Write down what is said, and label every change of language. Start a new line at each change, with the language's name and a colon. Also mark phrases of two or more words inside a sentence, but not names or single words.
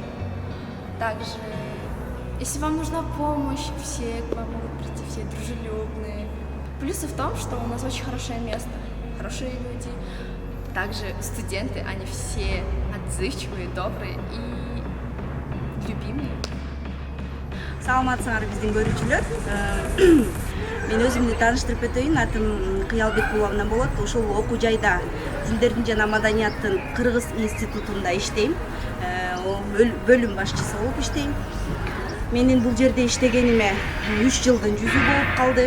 Russian: Также, если вам нужна помощь, все к вам могут прийти, все дружелюбные. Плюсы в том, что у нас очень хорошее место, хорошие люди. Также студенты, они все отзывчивые, добрые и любимые.
Kyrgyz: Саламатсыңар биздин көрүүчүлөр. Мен өзүмдү тааныштырып өтөйүн. Атым Кыялбек Булавна болот. Ушул окуу жайда Тилдердин жана маданияттын Кыргыз институтунда иштейм. Бөлүм башчысы болуп иштейм. Менин бул жерде иштегениме 3 жылдын жүзү болуп калды.